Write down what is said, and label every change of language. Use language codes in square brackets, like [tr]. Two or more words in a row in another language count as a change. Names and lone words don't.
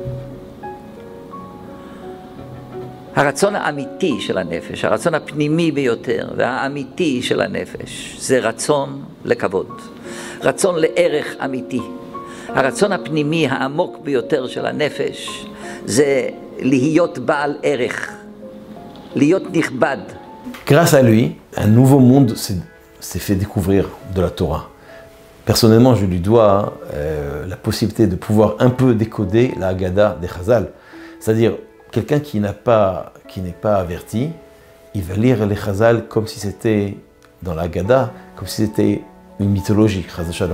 [he] הרצון האמיתי של הנפש, הרצון הפנימי ביותר והאמיתי של הנפש, זה רצון לכבוד. רצון לערך אמיתי. הרצון הפנימי העמוק ביותר של הנפש, זה להיות בעל ערך, להיות נכבד. [fr] Grâce à lui, un nouveau monde s'est fait découvrir de la Torah. Personnellement, je lui dois la possibilité de pouvoir un peu décoder la Haggadah des Chazal. C'est-à-dire, quelqu'un qui n'est pas averti, il va lire les Chazal comme si c'était dans la Haggadah, comme si c'était une mythologie, [he] חס שלום.